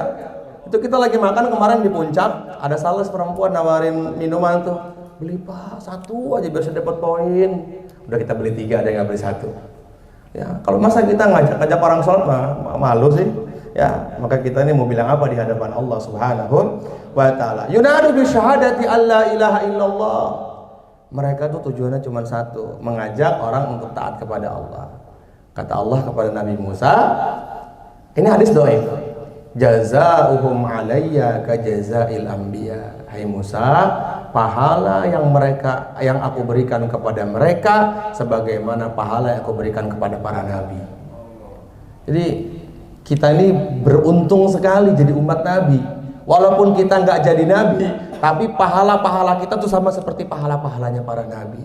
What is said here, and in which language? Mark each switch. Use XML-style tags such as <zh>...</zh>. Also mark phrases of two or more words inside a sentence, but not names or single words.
<id>Itu kita lagi makan kemarin di puncak, ada sales perempuan nawarin minuman tuh. Beli Pak, satu aja biar saya dapat poin. Udah kita beli 3, ada yang nggak beli 1. Ya, kalau masa kita ngajak orang sholat malu sih. Ya, maka kita ini mau bilang apa di hadapan</id> <ar>الله سبحانه وتعالى? ينادى بشهادة أن لا إله إلا الله.</ar> <id>Mereka tuh tujuannya cuma satu, mengajak orang untuk taat kepada Allah. Kata Allah kepada Nabi Musa, ini hadis dhaif.</id> <ar>جزاؤهم عليّ كجزاء الأنبياء.</ar> <id>Hai Musa, pahala yang aku berikan kepada mereka sebagaimana pahala yang aku berikan kepada para nabi. Jadi kita ini beruntung sekali jadi umat Nabi. Walaupun kita nggak jadi Nabi, tapi pahala-pahala kita tuh sama seperti pahala-pahalanya para Nabi.</id>